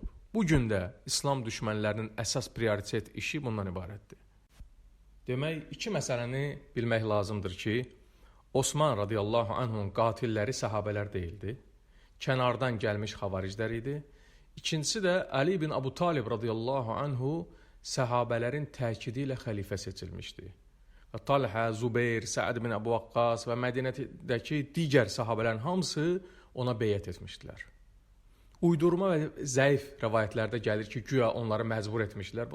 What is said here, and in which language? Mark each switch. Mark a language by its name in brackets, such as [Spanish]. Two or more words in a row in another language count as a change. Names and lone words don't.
[Azerbaijani] Bugün də İslam düşmənlərinin əsas prioritet işi bundan ibarətdir. Demək, iki məsələni bilmək lazımdır ki, Osman [Arabic] رضي الله عنه [Azerbaijani] qatilləri səhabələr deyildi, kənardan gəlmiş xavariclər idi. İkincisi də Ali ibn Abu Talib [Arabic] رضي الله عنه [Azerbaijani] səhabələrin təkidi ilə xəlifə seçilmişdi. Talhə, Zubeyr, Səad ibn Əbu Vaqqas və Mədinədəki digər səhabələrin hamısı ona beyət etmişdilər. Uydurma və zəif rəvayətlərdə gəlir ki, güya onları məcbur etmişdilər.